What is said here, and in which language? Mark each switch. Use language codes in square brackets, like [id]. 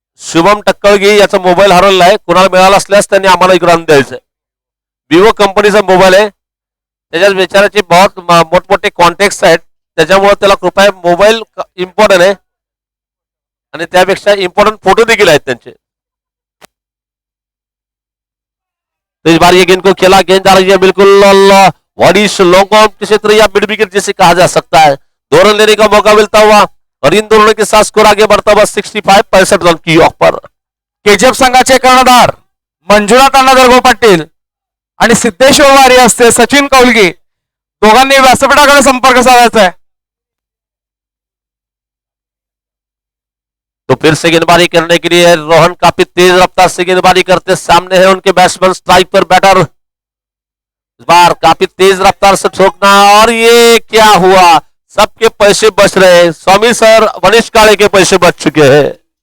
[mr] शुभम टक्कळगी याचा मोबाईल हरवला आहे, कुणाला मिळाला असल्यास त्यांनी आम्हाला इकडे आणून द्यायचं आहे। विवो कंपनीचा मोबाईल आहे, त्याच्यात विचाराचे बहुत मोठमोठे कॉन्टॅक्ट आहेत, त्याच्यामुळे त्याला कृपया मोबाईल इम्पॉर्टंट आहे आणि त्यापेक्षा इम्पॉर्टंट फोटो देखील आहेत त्यांचे। [hi] तो इस बार ये गेंद को खेला, गेंद जा रही है बिल्कुल वॉडिश लॉन्ग ऑन क्षेत्र या मिड विकेट जिसे कहा जा सकता है। 2 रन लेने का मौका मिलता हुआ और इन दोनों के साथ स्कोर आगे बढ़ता हुआ 65 रन की ऑफ पर। [mr] केजीएफ संघाचे कर्णधार मंजुनाथ अण्णा दरगो पाटील आणि सिद्धेश्वर वॉरियर्सचे सचिन कौलगी दोघांनी व्यासपीठाकडे संपर्क साधायचा आहे। [hi] तो फिर से गेंदबाजी करने के लिए रोहन काफी तेज रफ्तार से गेंदबाजी करते, सामने है उनके बैट्समैन स्ट्राइक पर बैटर, इस बार काफी तेज रफ्तार से ठोकना और ये क्या हुआ, सबके पैसे बच रहे। स्वामी सर मनीष काळे के पैसे बच चुके हैं।